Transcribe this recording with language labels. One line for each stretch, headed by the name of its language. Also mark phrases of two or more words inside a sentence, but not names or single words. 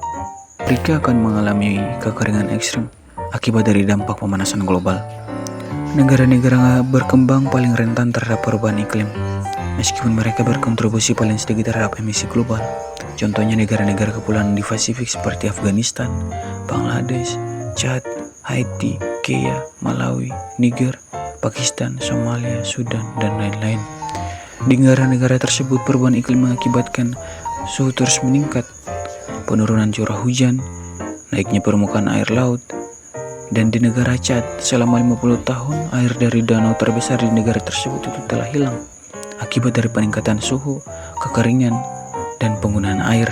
Indonesian: Afrika akan mengalami kekeringan ekstrem akibat dari dampak pemanasan global. Negara-negara berkembang paling rentan terhadap perubahan iklim, meskipun mereka berkontribusi paling sedikit terhadap emisi global. Contohnya negara-negara kepulauan di Pasifik seperti Afghanistan, Bangladesh, Chad, Haiti, Kenya, Malawi, Niger, Pakistan, Somalia, Sudan, dan lain-lain. Di negara-negara tersebut, perubahan iklim mengakibatkan suhu terus meningkat, penurunan curah hujan, naiknya permukaan air laut, dan di negara Chad, selama 50 tahun, air dari danau terbesar di negara tersebut itu telah hilang akibat dari peningkatan suhu, kekeringan, dan penggunaan air.